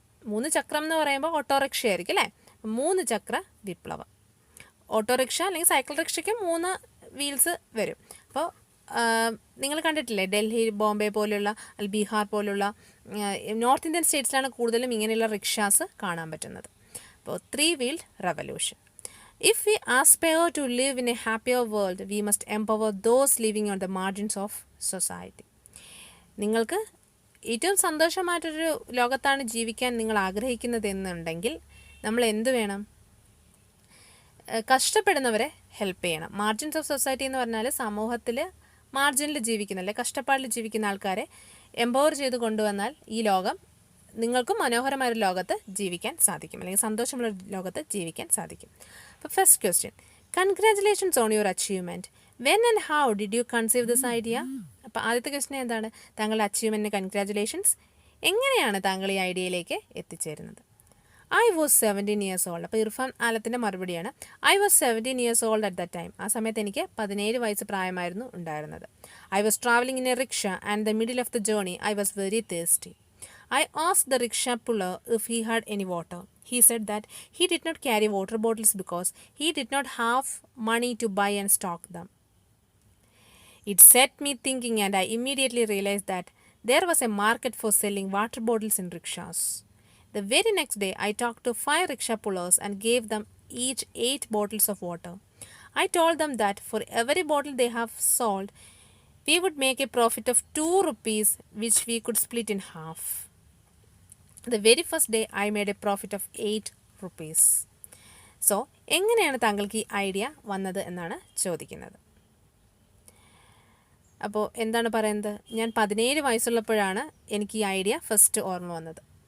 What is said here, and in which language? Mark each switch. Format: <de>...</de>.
<ml>3 ചക്രം എന്ന് പറയുമ്പോൾ ഓട്ടോറിക്ഷ ആയിരിക്കും അല്ലേ? 3 ചക്ര വിപ്ലവം. ഓട്ടോറിക്ഷ അല്ലെങ്കിൽ സൈക്കിൾ റിക്ഷയ്ക്ക് 3 വീൽസ് വരും. അപ്പോൾ നിങ്ങൾ കണ്ടിട്ടില്ലേ, ഡൽഹി, ബോംബെ പോലുള്ള ബീഹാർ പോലുള്ള നോർത്ത് ഇന്ത്യൻ സ്റ്റേറ്റ്സിലാണ് കൂടുതലും ഇങ്ങനെയുള്ള റിക്ഷാസ് കാണാൻ പറ്റുന്നത്. അപ്പോൾ</ml> <en>3-wheeled revolution. If we aspire to live in a happier world, we must empower those living on the margins of society.</en> <ml>നിങ്ങൾക്ക് ഏറ്റവും സന്തോഷമായിട്ടൊരു ലോകത്താണ് ജീവിക്കാൻ നിങ്ങൾ ആഗ്രഹിക്കുന്നത് എന്നുണ്ടെങ്കിൽ നമ്മൾ എന്ത് വേണം? കഷ്ടപ്പെടുന്നവരെ ഹെൽപ്പ് ചെയ്യണം.</ml> <en>margins of society</en> <ml>എന്ന് പറഞ്ഞാൽ സമൂഹത്തിൽ മാർജിനിൽ ജീവിക്കുന്ന, അല്ലെ കഷ്ടപ്പാടിൽ ജീവിക്കുന്ന ആൾക്കാരെ എംപവർ ചെയ്ത് കൊണ്ടുവന്നാൽ ഈ ലോകം നിങ്ങൾക്കും മനോഹരമായൊരു ലോകത്ത് ജീവിക്കാൻ സാധിക്കും, അല്ലെങ്കിൽ സന്തോഷമുള്ള ലോകത്ത് ജീവിക്കാൻ സാധിക്കും. അപ്പോൾ</ml> <en>First question, congratulations on your achievement. When and how did you conceive this idea?</en> <ml>അപ്പോൾ ആദ്യത്തെ ക്വസ്റ്റ്യൻ എന്താണ്? താങ്കളുടെ അച്ചീവ്മെൻറ്റിന് കൺഗ്രാറ്റുലേഷൻസ്. എങ്ങനെയാണ് താങ്കൾ ഈ ഐഡിയയിലേക്ക് എത്തിച്ചേരുന്നത്?</ml> <en>I was 17 years old.</en> <ml>അപ്പോൾ ഇർഫാൻ ആലത്തിൻ്റെ മറുപടിയാണ്,</ml> <en>I was 17 years old at that time.</en> <ml>ആ സമയത്ത് എനിക്ക് 17 വയസ്സ് പ്രായമായിരുന്നു ഉണ്ടായിരുന്നത്.</ml> <en>I was traveling in a rickshaw and in the middle of the journey I was very thirsty. I asked the rickshaw puller if he had any water. He said that he did not carry water bottles because he did not have money to buy and stock them. It set me thinking and I immediately realized that there was a market for selling water bottles in rickshaws. The very next day, I talked to 5 rickshaw pullers and gave them each 8 bottles of water. I told them that for every bottle they have sold, we would make a profit of 2 rupees, which we could split in half. The very first day, I made a profit of 8 rupees.</en> <ml>So, എങ്ങനെയാണ് താങ്കൾക്ക് ഈ idea വന്നത് എന്നാണ് ചോദിക്കുന്നത്. അപ്പോൾ എന്താണ് പറയുന്നത്? ഞാൻ 17 വയസ്സുള്ളപ്പോഴാണ് എനിക്ക് ഈ ഐഡിയ ഫസ്റ്റ് ഓർമ്മ വന്നത്.</ml>